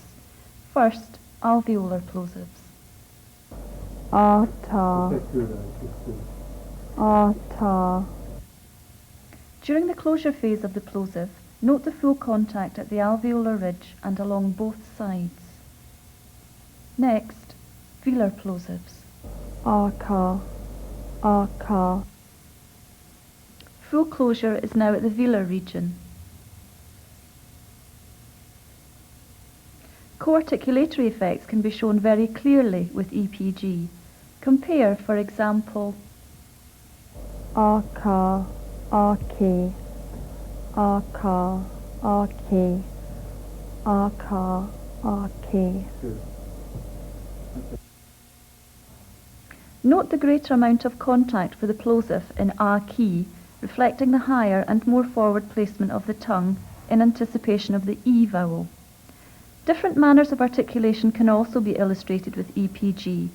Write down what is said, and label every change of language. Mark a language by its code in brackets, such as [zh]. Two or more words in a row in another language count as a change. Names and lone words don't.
[en] First, alveolar plosives. Ta. Ta. During the closure phase of the plosive, note the full contact at the alveolar ridge and along both sides. Next, velar plosives. Ka. Ka. Full closure is now at the velar region. Co-articulatory effects can be shown very clearly with EPG. Compare, for example, Ka. Ke. Ka. Ke. Ka. Ke. Note the greater amount of contact for the plosive in A key, reflecting the higher and more forward placement of the tongue in anticipation of the E vowel. Different manners of articulation can also be illustrated with EPG.